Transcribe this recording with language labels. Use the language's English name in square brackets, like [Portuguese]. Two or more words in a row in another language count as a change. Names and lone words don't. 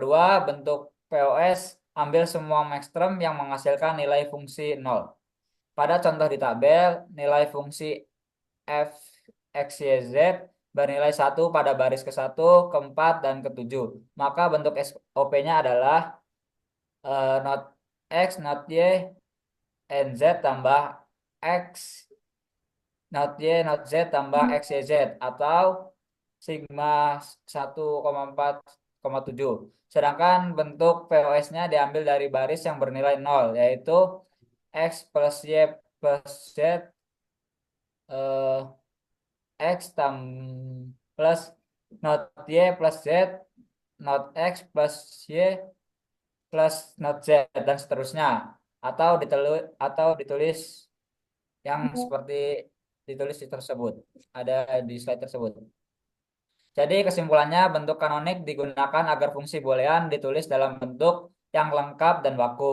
[Indonesian] Yang kedua bentuk POS, ambil semua maxterm yang menghasilkan nilai fungsi 0. Pada contoh di tabel, nilai fungsi f x, y, z bernilai 1 pada baris ke-1, ke-4, dan ke-7. Maka bentuk SOP-nya adalah [English] not x, not y, and z [Indonesian] tambah x, not y, not z tambah x, y, z, atau sigma 1,4,7. Sedangkan bentuk POS-nya diambil dari baris yang bernilai 0, yaitu x plus y plus z eh, x plus not y plus z, not x plus y plus not z, dan seterusnya. Atau ditulis yang seperti ditulis di tersebut, ada di slide tersebut. Jadi kesimpulannya, bentuk kanonik digunakan agar fungsi boolean ditulis dalam bentuk yang lengkap dan baku.